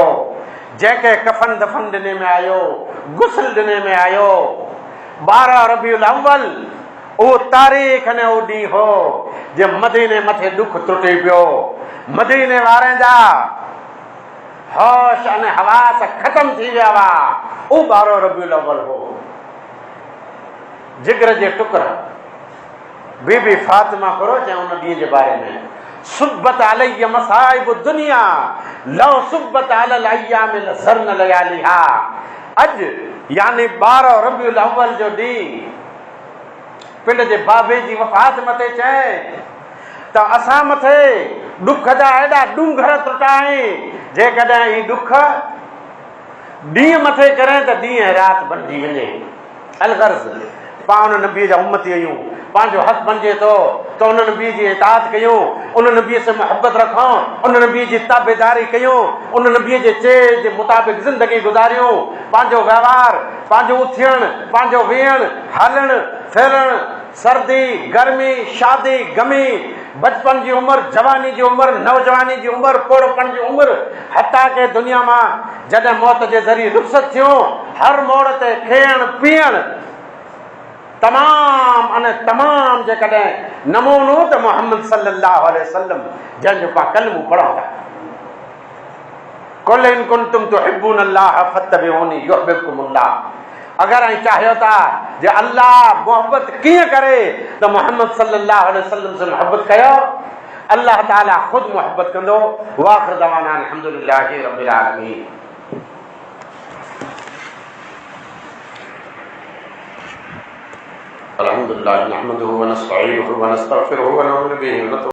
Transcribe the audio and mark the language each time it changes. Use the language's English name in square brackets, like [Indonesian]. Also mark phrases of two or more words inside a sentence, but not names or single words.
[Sindhi] जंहिंखे कफन दफन ॾिने में आयो, गुस्ल ॾिने में आयो 12 रबीउल अव्वल, उहो तारीख़ ने उहो ॾींहुं हो जे मदीने मथे दुख टुटी पियो। मदीने वारनि जा होश अने हवास ख़तम थी विया हुआ। उहो 12 रबीउल अव्वल हो। जिगर जे टुकर बीबी फातिमा करो चए उन ॾींहं जे बारे में, [Arabic] صبت علي مصائب دنيا لو صبت على الأيام صرن لياليا. [Sindhi] अॼु यानी 12 रबीउल अव्वल जो ॾींहुं पिंड जे बाबे जी वफ़ात मथे चए त असां मथे ॾुख जा एॾा डूंगर टुटा आहिनि, जेकॾहिं ही ॾुख ॾींहुं मथे करे त ॾींहुं राति बणिजी वञे। अलगर्ज़ पाण उन नबीअ जा उम्मती आहियूं, पंहिंजो हक़ बणिजे थो त उन नबीअ जी इताअत कयूं, उन नबीअ से मोहब्बत रखूं, उन नबीअ जी ताबेदारी कयूं, उन नबीअ जे चए जे मुताबिक़ ज़िंदगी गुज़ारियूं। पंहिंजो व्यवहार, पंहिंजो उथियणु, पंहिंजो वेहणु, हलणु फिरणु, सर्दी गर्मी, शादी गमी, बचपन जी उम्र, जवानी जी उम्र, नौजवानी जी उम्र, पोड़पन जी उम्र, हता के दुनिया मां जॾहिं मौत जे ज़रिए रुख़सत थियूं, हर मोड़ ते खेण पीअण तमाम जेकॾहिं नमूनो त मोहम्मद [Arabic] صلى الله عليه وسلم [Sindhi] जंहिंजो पाण कलमो पढ़ूं था, [Arabic] قل إن كنتم تحبون الله فاتبعوني يحببكم الله. [Sindhi] अगर ऐं चाहियो था जे अल्लाह मोहब्बत कीअं करे त मोहम्मद [Arabic] صلى الله عليه وسلم [Sindhi] से मोहब्बत कयो, अल्लाह ताला खुद मोहब्बत कंदो। [Arabic] وآخر دعوانا الحمد لله رب العالمين. الحمد لله نحمده ونستعينه ونستغفره ونعوذ به